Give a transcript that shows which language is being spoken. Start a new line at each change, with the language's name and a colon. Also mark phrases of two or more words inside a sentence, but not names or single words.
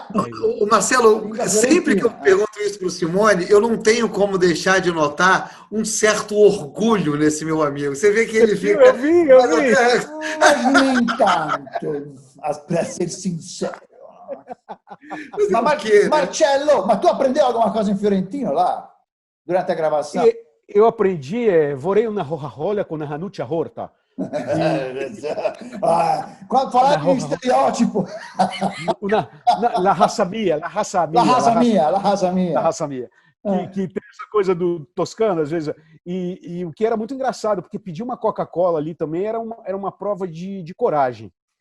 Portuguese: Marcelo, sempre que eu pergunto isso para o Simone, eu não tenho como deixar de notar um certo orgulho nesse meu amigo. Você vê que ele fica... Eu vi. Mas nem tanto, para ser sincero. Marcello, mas tu aprendeu alguma coisa em fiorentino lá? Durante a gravação? Eu aprendi,
Italian: vorrei una Coca-Cola
Portuguese: com a
Italian: Hanuccia Horta.
Portuguese: Quando falar de estereótipo.
Italian: La raça mia.
Portuguese: Que tem essa coisa do toscano, às vezes. E o que era muito engraçado, porque pedir uma Coca-Cola ali também era uma prova de coragem.